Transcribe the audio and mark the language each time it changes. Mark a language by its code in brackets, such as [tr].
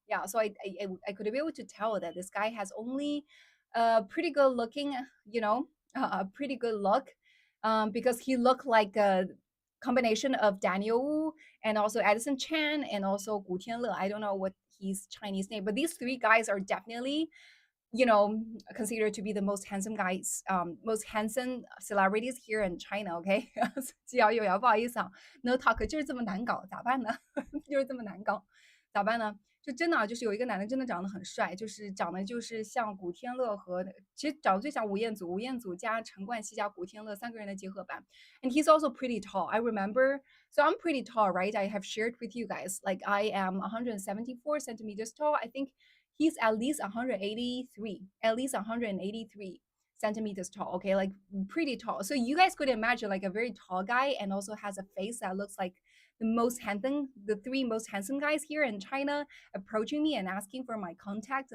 [en] Yeah, so I could be able to tell that this guy has only pretty good looking, a pretty good look, because he looked like a combination of Daniel Wu and also Edison Chan and also Gu Tianle. I don't know what his Chinese name, but these three guys are definitely considered to be the most handsome guys, most handsome celebrities here in China. [zh] OK，纪瑶有瑶，不好意思啊，No talk 就是这么难搞，咋办呢？就是这么难搞，咋办呢？就真的就是有一个男的真的长得很帅，就是长得就是像古天乐和其实长得最像吴彦祖，吴彦祖加陈冠希加古天乐三个人的结合版。 [en] And he's also pretty tall. I remember, so I'm pretty tall, right? I have shared with you guys, like I am 174 centimeters tall. I think he's at least 183, at least 183 centimeters tall. Okay, like pretty tall. So you guys could imagine like a very tall guy and also has a face that looks like the three most handsome guys here in China approaching me and asking for my contact.